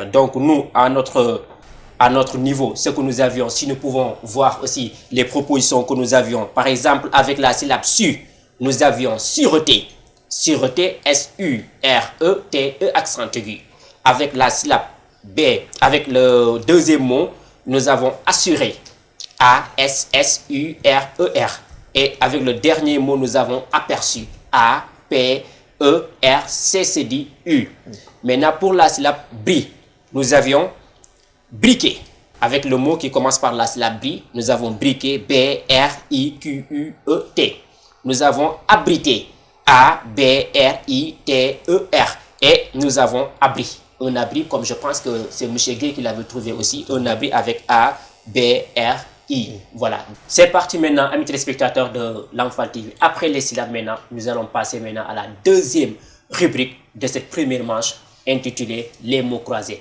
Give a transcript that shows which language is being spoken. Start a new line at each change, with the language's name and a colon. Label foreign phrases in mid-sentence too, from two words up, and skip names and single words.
French: Donc, nous, à notre niveau, ce que nous avions, si nous pouvons voir aussi les propositions que nous avions, par exemple, avec la syllabe su, nous avions sûreté. Sûreté, S-U-R-E-T-E, accent aigu. Avec la syllabe B, avec le deuxième mot, nous avons assuré. A-S-S-U-R-E-R. Et avec le dernier mot, nous avons aperçu. A-P-E-R-C-C-D-U. Maintenant, pour la syllabe bri, nous avions briqué. Avec le mot qui commence par la syllabe bri, nous avons briqué. B-R-I-Q-U-E-T. Nous avons abrité. A-B-R-I-T-E-R. Et nous avons abri. Un abri, comme je pense que c'est M. Gay qui l'avait trouvé aussi. Un abri avec A-B-R-I. Voilà. C'est parti maintenant, amis téléspectateurs de Lamfal TV. Après les syllabes maintenant, nous allons passer maintenant à la deuxième rubrique de cette première manche intitulée Les mots croisés.